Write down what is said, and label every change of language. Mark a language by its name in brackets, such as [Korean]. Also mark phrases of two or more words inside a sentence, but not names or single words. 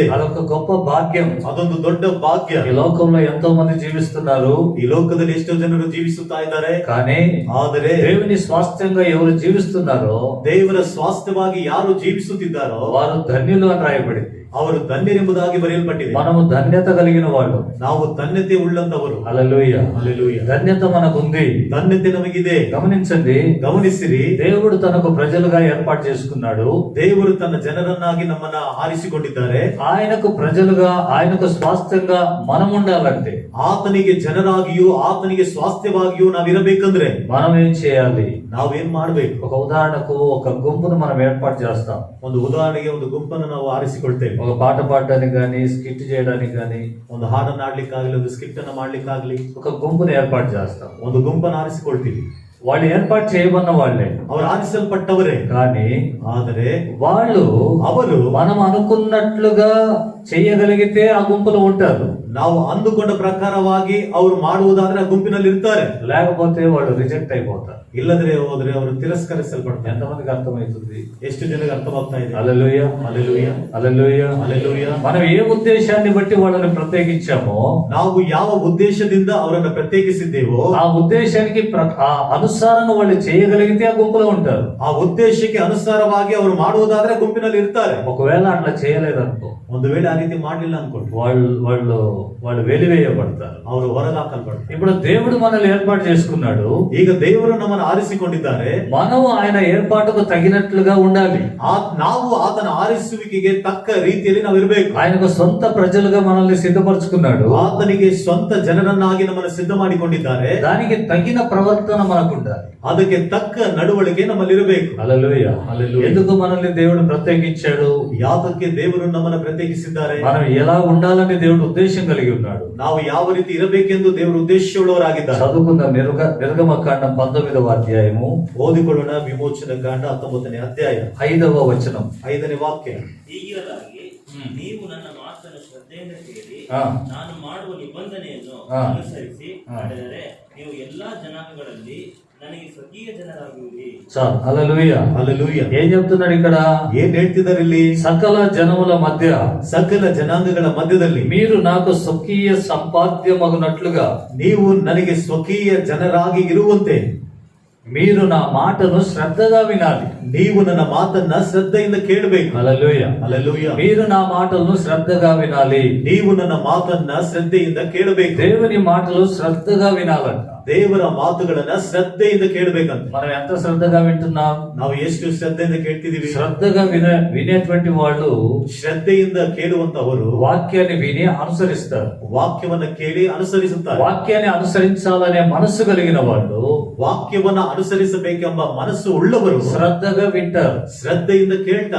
[Telugu] అదొక గొప్ప భాగ్యం. [Kannada] ಅದೊಂದು ದೊಡ್ಡ ಭಾಗ್ಯ. [Telugu] ఈ లోకంలో ఎంతో మంది జీవిస్తున్నారు, [Kannada] ಈ ಲೋಕದಲ್ಲಿ ಎಷ್ಟೋ ಜನರು ಜೀವಿಸುತ್ತಾ ಇದ್ದಾರೆ. [Telugu] కానీ [Kannada] ಆದರೆ [Telugu] దేవుని స్వాస్థ్యంగా ఎవరు జీవిస్తున్నారో, [Kannada] ದೇವರ ಸ್ವಾಸ್ಥ್ಯವಾಗಿ ಯಾರು ಜೀವಿಸುತ್ತಿದ್ದಾರೋ [Telugu] వారు ధన్యులు అని రాయబడింది. [Kannada] ಅವರು ಧನ್ಯರೆಂಬುದಾಗಿ ಬರೆಯಲ್ಪಟ್ಟಿದೆ. [Telugu] మనము ధన్యత కలిగిన వాళ్ళు. [Kannada] ನಾವು ಧನ್ಯತೆ ಉಳ್ಳಂತವರು. [Telugu] హల్లెలూయా. హల్లెలూయా. ధన్యత మనకుంది. [Kannada] ಧನ್ಯತೆ ನಮಗಿದೆ. [Telugu] గమనించండి, [Kannada] ಗಮನಿಸಿರಿ, [Telugu] దేవుడు తనకు ప్రజలుగా ఏర్పాటు చేసుకున్నాడు. [Kannada] ದೇವರು ತನ್ನ ಜನರನ್ನಾಗಿ ನಮ್ಮನ್ನ ಆರಿಸಿಕೊಂಡಿದ್ದಾರೆ. [Telugu] ఆయనకు ప్రజలుగా, ఆయనకు స్వాస్థ్యంగా మనం ఉండాలంటే [Kannada] ಆತನಿಗೆ ಜನರಾಗಿಯೂ ಆತನಿಗೆ ಸ್ವಾಸ್ಥ್ಯವಾಗಿಯೂ ನಾವಿರಬೇಕಂದ್ರೆ [Telugu] మనం ఏం చేయాలి? [Kannada] ನಾವೇನ್ ಮಾಡ್ಬೇಕು? [Telugu] ఒక ఉదాహరణకు ఒక గుంపును మనం ఏర్పాటు చేస్తాం. [Kannada] ಒಂದು ಉದಾಹರಣೆಗೆ ಒಂದು ಗುಂಪನ್ನು ನಾವು ಆರಿಸಿಕೊಳ್ತೇವೆ. [Telugu] ఒక పాట పాడడానికి కానీ, స్కిట్ చేయడానికి కానీ, [Kannada] ಒಂದು ಹಾಡನ್ನು ಆಡ್ಲಿಕ್ಕಾಗ್ಲಿ, ಒಂದು ಸ್ಕಿಟ್ ಅನ್ನ ಮಾಡ್ಲಿಕ್ಕಾಗ್ಲಿ [Telugu] ఒక గుంపును ఏర్పాటు చేస్తాం. [Kannada] ಒಂದು ಗುಂಪನ್ನು ಆರಿಸಿಕೊಳ್ತೀವಿ. [Telugu] వాళ్ళు ఏర్పాటు చేయబడిన వాళ్ళే, [Kannada] ಅವರು ಆರಿಸಲ್ಪಟ್ಟವರೇ. [Telugu] కానీ [Kannada] ಆದರೆ [Telugu] ಅವರು మనం అనుకున్నట్లుగా చేయగలిగితే ఆ గుంపులో ఉంటారు. [Kannada] ನಾವು ಅಂದುಕೊಂಡ ಪ್ರಕಾರವಾಗಿ ಅವರು ಮಾಡುವುದಾದ್ರೆ ಆ ಗುಂಪಿನಲ್ಲಿ ಇರ್ತಾರೆ. [Telugu] లేకపోతే వాళ్ళు రిజెక్ట్ అయిపోతారు. [Kannada] ಇಲ್ಲದ್ರೆ ಹೋದ್ರೆ ಅವರು ತಿರಸ್ಕರಿಸಲ್ಪಡ್ತಾರೆ. [Telugu] ఎంతమందికి అర్థమవుతుంది? [Kannada] ಎಷ್ಟು ಜನರಿಗೆ ಅರ್ಥವಾಗ್ತಾ ಇದೆ? [Telugu] హల్లెలూయా, హల్లెలూయా, హల్లెలూయా, హల్లెలూయా. మనం ఏ ఉద్దేశాన్ని బట్టి వాళ్ళని ప్రత్యేకించామో [Kannada] ನಾವು ಯಾವ ಉದ್ದೇಶದಿಂದ ಅವರನ್ನು ಪ್ರತ್ಯೇಕಿಸಿದ್ದೇವೋ [Telugu] ఆ ఉద్దేశానికి ఆ అనుసారంగా వాళ్ళు చేయగలిగితే ఆ గుంపులో ఉంటారు. [Kannada] ಆ ಉದ್ದೇಶಕ್ಕೆ ಅನುಸಾರವಾಗಿ ಅವರು ಮಾಡುವುದಾದ್ರೆ ಗುಂಪಿನಲ್ಲಿ ಇರ್ತಾರೆ. [Telugu] ఒకవేళ అట్లా చేయలేదనుకో, [Kannada] ಒಂದು ವೇಳೆ ಆ ರೀತಿ ಮಾಡ್ಲಿಲ್ಲ ಅನ್ಕೊಂಡು [Telugu] వాళ్ళు వెలివేయబడతారు. [Kannada] ಅವರು ಹೊರಗಾಕಲ್ಪಡ್ತಾರೆ. [Telugu] ఇప్పుడు దేవుడు మనల్ని ఏర్పాటు చేసుకున్నాడు. [Kannada] ಈಗ ದೇವರು ನಮ್ಮನ್ನು ಆರಿಸಿಕೊಂಡಿದ್ದಾರೆ. [Telugu] మనం ఆయన ఏర్పాటుకు తగినట్లుగా ఉండాలి. [Kannada] ನಾವು ಆತನ ಆರಿಸುವಿಕೆಗೆ ತಕ್ಕ ರೀತಿಯಲ್ಲಿ ನಾವು ಇರಬೇಕು. [Telugu] ఆయనకు సొంత ప్రజలుగా మనల్ని సిద్ధపరచుకున్నాడు. [Kannada] ಆತನಿಗೆ ಸ್ವಂತ ಜನರನ್ನಾಗಿ ನಮ್ಮನ್ನು ಸಿದ್ಧ ಮಾಡಿಕೊಂಡಿದ್ದಾರೆ. [Telugu] దానికి తగిన ప్రవర్తన మనకు ఉండాలి. [Kannada] ಅದಕ್ಕೆ ತಕ್ಕ ನಡವಳಿಕೆ ನಮ್ಮಲ್ಲಿ ಇರಬೇಕು. [Telugu] హల్లెలూయా, హల్లెలూయా. ఎందుకు మనల్ని దేవుడు ప్రత్యేకించాడు? [Kannada] ಯಾತಕ್ಕೆ ದೇವರು ನಮ್ಮನ್ನು ಪ್ರತ್ಯೇಕಿಸಿದ್ದಾರೆ? [Telugu] మనం ఎలా ఉండాలని దేవుడు ఉద్దేశం కలిగి ఉన్నాడు. [Kannada] ನಾವು ಯಾವ ರೀತಿ ಇರಬೇಕೆಂದು ದೇವರು ಉದ್ದೇಶವುಳ್ಳವರಾಗಿದ್ದಾರೆ. [Telugu] చదువుకుందాం. నిర్గమకాండం 19వ అధ్యాయము, [Kannada] ಓದಿಕೊಳ್ಳೋಣ. ವಿಮೋಚನ ಕಾಂಡ 19ನೇ ಅಧ್ಯಾಯ [Telugu] 5వ వచనం. [Kannada] 5ನೇ ವಾಕ್ಯ. ಹೀಗಿರಲಾಗಿ ನೀವು ನನ್ನ ಮಾತನ್ನು ಶ್ರದ್ಧೆಯಿಂದ ಕೇಳಿ ಆ. ನಾನು ಮಾಡುವ ನಿಬಂಧನೆಯನ್ನು ಆ. ಅನುಸರಿಸಿ ಆ. ನಡೆದರೆ ನೀವು ಎಲ್ಲಾ ಜನಾಂಗಗಳಲ್ಲಿ ನನಗೆ ಸ್ವಕೀಯ ಜನರಾಗುವಿರಿ. [Telugu] చాలు. హల్లెలూయా, [Kannada] ಹಲ್ಲೆಲೂಯಾ. [Telugu] ఏం చెప్తున్నాడు ఇక్కడ? [Kannada] ಏನ್ ಹೇಳ್ತಿದ್ದಾರೆ ಇಲ್ಲಿ? [Telugu] సకల జనముల మధ్య [Kannada] ಸಕಲ ಜನಾಂಗಗಳ ಮಧ್ಯದಲ್ಲಿ [Telugu] మీరు నాకు స్వకీయ సంపాద్యమగునట్లుగా [Kannada] ನೀವು ನನಗೆ ಸ್ವಕೀಯ ಜನರಾಗಿ ಇರುವಂತೆ [Telugu] మీరు నా మాటను శ్రద్ధగా వినాలి. [Kannada] ನೀವು ನನ್ನ ಮಾತನ್ನ ಶ್ರದ್ಧೆಯಿಂದ ಕೇಳಬೇಕು. [Telugu] హల్లెలూయా, [Kannada] ಹಲ್ಲೆಲೂಯಾ. [Telugu] మీరు నా మాటలను శ్రద్ధగా వినాలి. [Kannada] ನೀವು ನನ್ನ ಮಾತನ್ನ ಶ್ರದ್ಧೆಯಿಂದ ಕೇಳಬೇಕು. [Telugu] దేవుని మాటలు శ్రద్ధగా వినాలంట. [Kannada] ದೇವರ ಮಾತುಗಳನ್ನ ಶ್ರದ್ಧೆಯಿಂದ ಕೇಳಬೇಕಂತ. [Telugu] మనం ఎంత శ్రద్ధగా వింటున్నాం? [Kannada] ನಾವು ಎಷ್ಟು ಶ್ರದ್ಧೆಯಿಂದ ಕೇಳ್ತಿದೀವಿ? [Telugu] శ్రద్ధగా వినేటువంటి వాళ్ళు [Kannada] ಶ್ರದ್ಧೆಯಿಂದ ಕೇಳುವಂತವರು [Telugu] వాక్యాన్ని విని అనుసరిస్తారు. [Kannada] ವಾಕ್ಯವನ್ನ ಕೇಳಿ ಅನುಸರಿಸುತ್ತಾರೆ. [Telugu] వాక్యాన్ని అనుసరించాలనే మనస్సు కలిగిన వాళ్ళు [Kannada] ವಾಕ್ಯವನ್ನ ಅನುಸರಿಸಬೇಕೆಂಬ ಮನಸ್ಸು ಉಳ್ಳವರು [Telugu] శ్రద్ధగా వింటారు. [Kannada] ಶ್ರದ್ಧೆಯಿಂದ ಕೇಳ್ತಾರೆ.